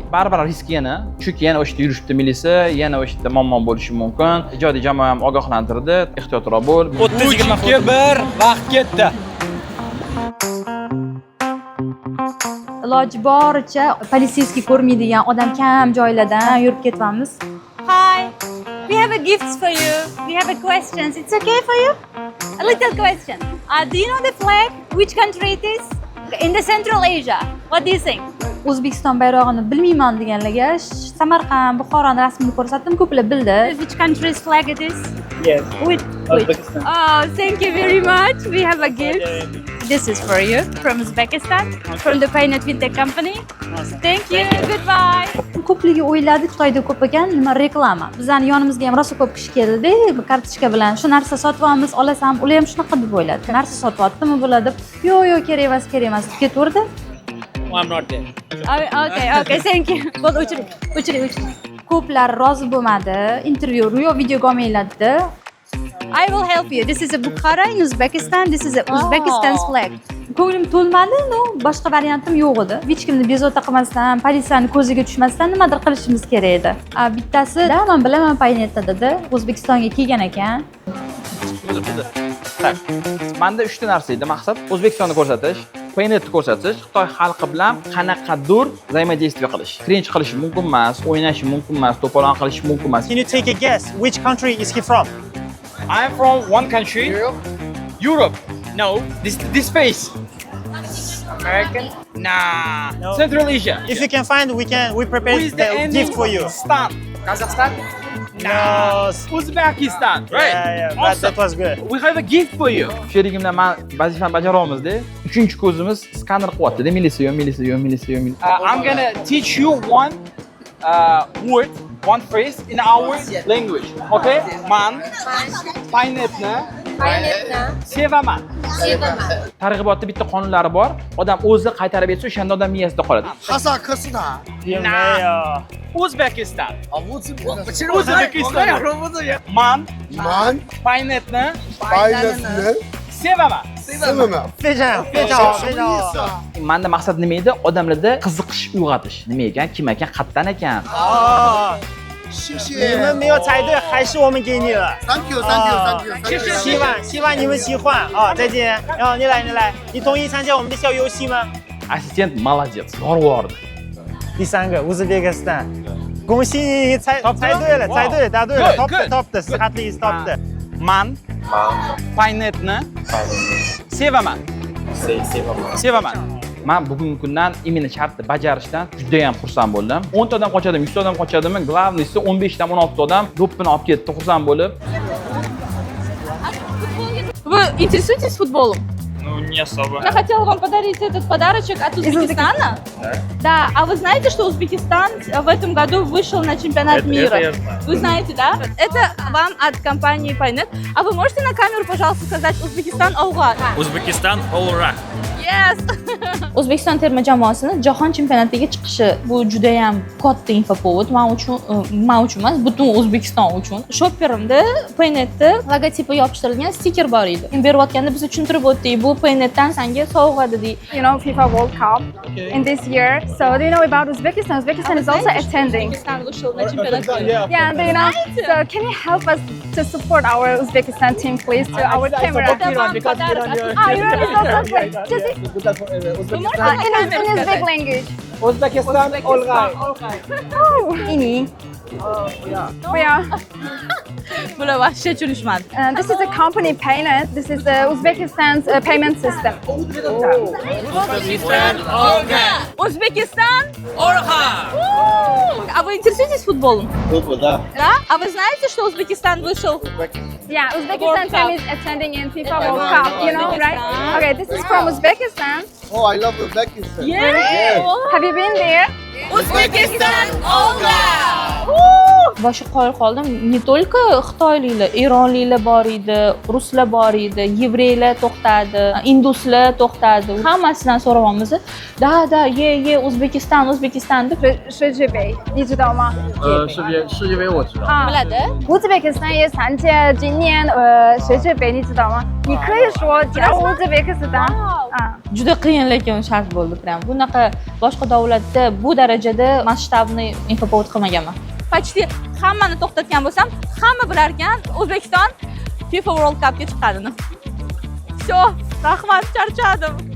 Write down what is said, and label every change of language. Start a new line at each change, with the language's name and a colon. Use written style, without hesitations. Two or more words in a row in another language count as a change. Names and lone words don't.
Uzbek: Baribir risk yana, chunki yana o'sha yerda yurishibdi militsiya, yana o'sha yerda muammo bo'lishi mumkin. Ijodiy jamoa ham ogohlantirdi, ehtiyotroq bo'l. 30-1 vaqt ketdi. Iloji boricha politsiyskiy ko'rmaydigan odam kam joylardan yurib ketyapmiz.
English: Hi, we have a gift for you. We have a questions. It's okay for you? A little question. Do you know the flag? Which country it is? In the Central Asia. What do you think?
Uzbek: O'zbekiston bayrog'ini bilmayman deganlarga Samarqand, Buxoroning rasmini ko'rsatdim, ko'plar bildi.
English: Which country's flag it is? Yes. Which? Oh, thank you very much. We have a gift. This is for you from Uzbekistan, from the Paynet Fintech company. Thank you. Goodbye.
Uzbek: Ko'pligi o'yladi, Xitoyda ko'p ekan, nima reklama. Bizning yonimizga ham rosa ko'p kishi keldi, kartochka bilan shu narsa sotib olamiz, olasam, ular ham shunaqa deb o'yladi. Narsa sotib olibdimi bo'ladi? Yo'q, kerak emas, ketaverdi.
English: I'm not there. Okay, thank you.
Uzbek: Bo'ldi, o'chiring. Ko'plar rozi bo'lmadi. Intervyu, videoga olmaylardi.
English: I will help you. This is a Bukhara in Uzbekistan. This is a Uzbekistan's flag.
Uzbek: Ko'nglim to'lmadi, boshqa variantim yo'q edi. Hech kimni bezovta qilmasdan, politsiyani ko'ziga tushmasdan nimadir qilishimiz kerak edi. Bittasi, men bilaman Paynetda dedi, O'zbekistonga kelgan ekan. Menda 3 ta narsa edi maqsad. O'zbekistonni ko'rsatish, Paynetni ko'rsatish, Xitoy xalqi bilan qanaqadir взаимодействие qilish. Cringe qilish mumkin emas, o'ynash mumkin emas, to'polon qilish mumkin emas.
English: Can you take a guess? Which country is he from? I am from one country. Europe. No. This face. American? Nah. No. Central Asia. If you can find, we prepare the gift for you. Kazakhstan? No. Uzbekistan. Right. Yeah. Awesome. That was good. We have a gift for you.
Uzbek: Sherigimdan men vazifani bajaramizda. 3-ko'zimiz skaner qilyapti-da, militsiya.
English: I'm gonna teach you one word, one phrase in our language. Okay? Man.
Uzbek: Paynetni. Sevaman. Targ'ibotda bitta qonunlari bor. Odam o'zi qaytarib etsa, o'shanda odam miyasida qoladi. Uzbekistan. Man. Paynetni. Sevaman. Menda maqsad nima edi? Odamlarda qiziqish uyg'otish. Nima ekan, kim ekan, qayerdan ekan?
Chinese: 你们没有猜对，还是我们给你了。
English: Thank you.
Chinese: 希望你们喜欢啊！再见。然后你来，你同意参加我们的小游戏吗？
Uzbek: Assistent молодец, yorvordi.
Chinese: 第3个乌兹别克斯坦，恭喜你猜对了，答对了 ，top 的 ，sihatli is top 的。
Uzbek: Man. Paynetni. Sevaman. Men bugungi kundan imini shartni bajarishdan juda ham xursand bo'ldim. 10 ta odam qochadimi, 100 ta odam qochadimi, glavniysi 15 dan 16 ta odam do'ppini olib ketdi, xursand bo'lib.
Russian: Вы интересуетесь футболом? Ну, не особо. Я хотела вам подарить этот подарочек от Узбекистана. Да, а вы знаете, что Узбекистан в этом году вышел на чемпионат мира? Это я знаю. Вы знаете, да? Это вам от компании Paynet. А вы можете на камеру, пожалуйста, сказать Узбекистан Алга?
Uzbek: Uzbekistan Allra.
English: Yes!
Uzbek: O'zbekiston terma jamoasini jahon chempionatiga chiqishi bu juda ham katta infopovod men uchun emas, butun O'zbekiston uchun. Shopperimda Paynetda logotipi yopishtirilgan stiker bor edi. Berayotganda biz tushuntirib o'tdik, bu Paynetdan senga sovg'a dedik.
English: You know FIFA World Cup in this year. So do you know about Uzbekistan? Uzbekistan is also attending.
Russian: Uzbekistan вышел на чемпионат мира.
English: Yeah, do you know? So can you help us to support our Uzbekistan team, please, to our camera? Iran is also great. In Uzbek language.
Uzbek: Uzbekistan Olgay. Ini We are. Bular вообще tushunishmadi.
English: This is a company payment. This is Uzbekistan's payment system.
Russian: Узбекистан, Орха! А вы интересуетесь футболом? Футбол, да. Да? А вы знаете, что Узбекистан вышел?
English: Yeah, Uzbekistan team is attending in FIFA World Cup. You know, right? Okay, this is from Uzbekistan. Oh, I love Uzbekistan. Have you been there?
Uzbek: Uzbekistan, Olga! Boshi qoyil qoldim. Не только xitoyliklar, eronliklar bor edi, ruslar bor edi, yevreylar to'xtadi, induslar to'xtadi. Hammasidan so'rayapmiz. Da, ye, O'zbekiston deb.
Chinese: 世界杯，你知道吗？世界杯我知道。
Uzbek: Biladi?
Chinese: 乌兹别克斯坦也参加今年世界杯，你知道吗？你可以说叫乌兹别克斯坦。
Uzbek: Juda qiyin lekin shart bo'ldi prям. Bunaqa boshqa davlatda bu darajada masshtabni infoprovod qilmaganman. Почти hammani to'xtatgan bo'lsam, hamma bilar ekan O'zbekiston FIFA World Cupga chiqadini. Всё, rahmat, charchadim.